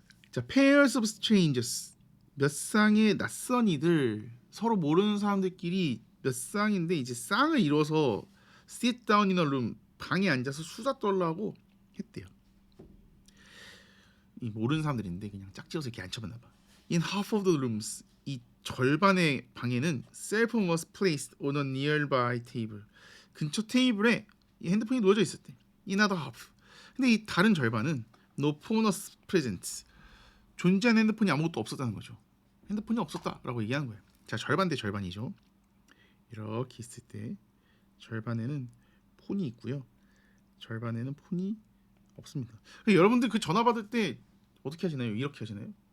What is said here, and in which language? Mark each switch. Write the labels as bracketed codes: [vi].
[ko] 자, [en] pairs of strangers [ko] 몇 쌍의 낯선 이들 서로 모르는 사람들끼리 몇 쌍인데 이제 쌍을 이뤄서 [en] sit down in a room [ko] 방에 앉아서 수다 떨라고 했대요. 이 모르는 사람들인데 그냥 짝지어서 이렇게 앉혀봤나 봐. [en] In half of the rooms [ko] 이 절반의 방에는 [en] cell phone was placed on a nearby table [ko] 근처 테이블에 이 핸드폰이 놓여져 있었대. [en] In other half [ko] 근데 이 다른 절반은 [en] no phone was present [ko] 존재하는 핸드폰이 아무것도 없었다는 거죠. 핸드폰이 없었다라고 얘기하는 거예요. 자, 절반 대 절반이죠. 이렇게 있을 때 절반에는 폰이 있고요. 절반에는 폰이 없습니다. 여러분들 그 전화 받을 때 어떻게 하시나요? 이렇게 하시나요?